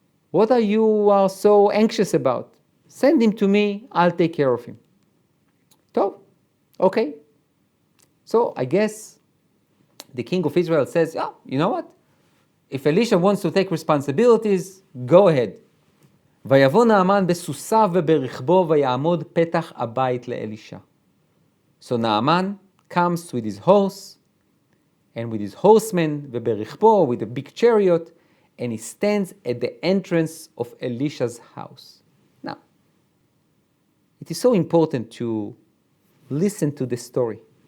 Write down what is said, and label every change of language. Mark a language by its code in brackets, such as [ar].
[en] What are you so anxious about? Send him to me, I'll take care of him. So, okay. So I guess the king of Israel says, yeah, you know what? If Elisha wants to take responsibilities, go ahead. [he] ויבוא נאמן בסוסיו וברכבו ויעמוד פתח הבית לאלישע. [en] So Naaman comes with his horse and with his horsemen [he] וברכבו, [en] with a big chariot, and he stands at the entrance of Elisha's house. Now, it is so important to listen to the story.